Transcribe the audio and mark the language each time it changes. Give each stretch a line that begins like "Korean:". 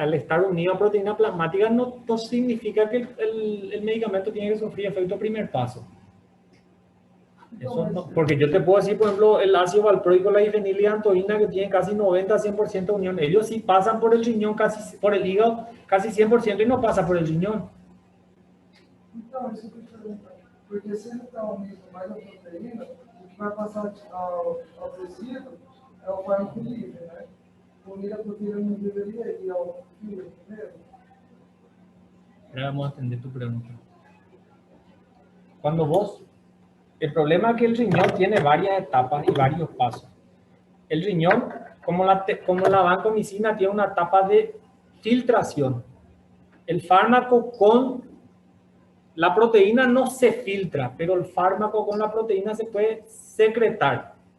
Spanish: al estar unido a proteína plasmática no significa que el medicamento tiene que sufrir efecto primer paso. Eso no, porque yo te puedo decir, por ejemplo, el ácido valproico, la difenilidantoína, que tiene casi 90-100% de unión, ellos sí pasan por el riñón, casi por el hígado, casi 100% y no pasa por el riñón.
Portuguese: então, isso que eu te pergunto, porque se ele está unido mais a proteína, o que vai passar ao tecido é o fármaco livre, né? Unir a proteína não deveria ir ao fígado primeiro?
Spanish: Ahora vamos a atender tu pregunta. Cuando vos... El problema es que el riñón tiene varias etapas y varios pasos. El riñón, como la vancomicina, tiene una etapa de filtración. El fármaco con la proteína no se filtra, pero el fármaco con la proteína se puede secretar.